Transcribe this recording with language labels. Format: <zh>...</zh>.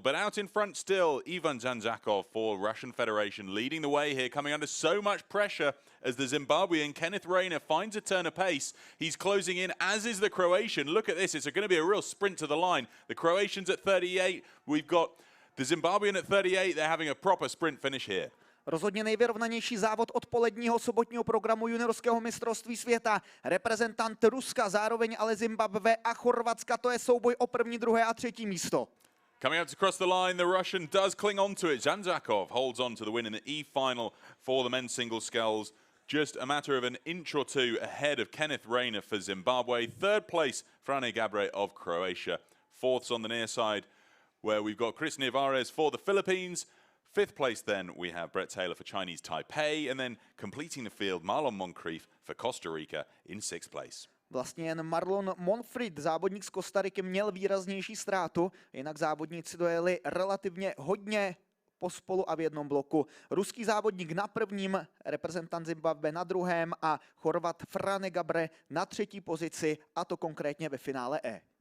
<en>But out in front still, Ivan Zanzakov for Russian Federation, leading the way here, coming under so much pressure as the Zimbabwean Kenneth Rayner finds a turn of pace. He's closing in, as is the Croatian. Look at this. It's going to be a real sprint to the line. The Croatian's at 38. We've got the Zimbabwean at 38. They're having a proper sprint finish here.</en> <cs>Rozhodně nejvyrovnanější závod odpoledního sobotního programu juniorského mistrovství světa. Reprezentant Ruska, zároveň ale Zimbabwe a Chorvatska, to je souboj o první, druhé a třetí místo.</cs> <en>Coming out across the line, the Russian does cling on to it. Zanzakov holds on to the win in the E-final for the men's single sculls. Just a matter of an inch or two ahead of Kenneth Rayner for Zimbabwe. Third place, Frane Gabre of Croatia. Fourths on the near side, where we've got Chris Niavares for the Philippines. Fifth place then we have Brett Taylor for Chinese Taipei, and then completing the field, Marlon Moncrief for Costa Rica in sixth place.</en> <cs>Vlastně jen Marlon Moncrief, závodník z Kostariky, měl výraznější ztrátu, jinak závodníci dojeli relativně hodně pospolu a v jednom bloku. Ruský závodník na prvním, reprezentant Zimbabwe na druhém a Chorvat Frane Gabre na třetí pozici, a to konkrétně ve finále E.</cs>